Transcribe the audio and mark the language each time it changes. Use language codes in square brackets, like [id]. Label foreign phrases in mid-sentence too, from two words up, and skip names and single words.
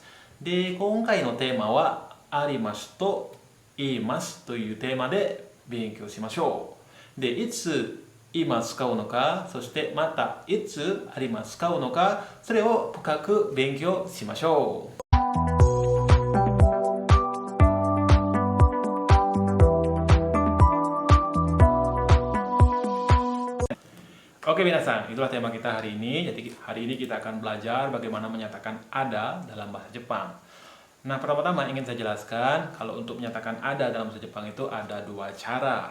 [ja] で、今回のテーマは、ありますと言いますというテーマで勉強しましょう。で、いつ今使うのか、そしてまたいつあります使うのか、それを深く勉強しましょう。 [id] Oke Minasan, itulah tema kita hari ini. Jadi hari ini kita akan belajar bagaimana menyatakan ada dalam bahasa Jepang. Nah, pertama-tama ingin saya jelaskan kalau untuk menyatakan ada dalam bahasa Jepang itu ada dua cara.